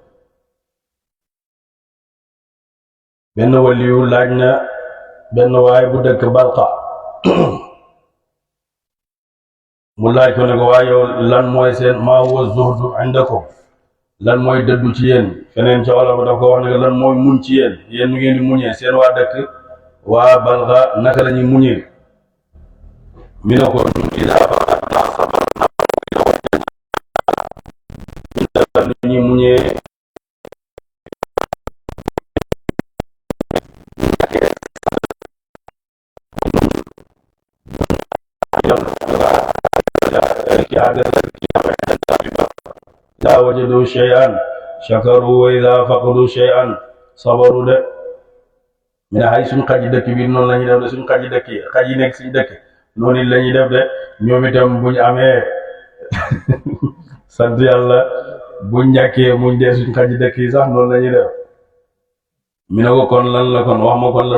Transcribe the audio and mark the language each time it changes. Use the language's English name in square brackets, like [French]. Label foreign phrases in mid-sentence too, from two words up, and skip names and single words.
[Wolof] benn waliyu laaj na benn waay bu dëkk Balqa mu laaj ko ne ko waa yow lan mooy seen [Arabic] ما هو الزهد عندكم [Wolof] lan mooy dëddu ci yéen feneen ca olof daf ko wax ne lan mooy muñ ci yéen nu ngeen di muñee seen waa dëkk waa Balqa naka la ñuy muñee mi ne ko nu ñuy muñee [Arabic] إذا وجدوا شيئا شكروا وإذا فقدوا شيئا [Wolof] صبروا de mina xay suñ xaji dëkk bi noonu la ñuy def de suñ xaji dëkk yi xaj yi nekk suñ dëkk noonu la ñuy def de ñoom itam buñ amee sant yàlla buñ ñàkkee muñ dee suñ xaji dëkk yi sax noonu la ñuy def mi ne ko kon lan la kon wax ma kon lan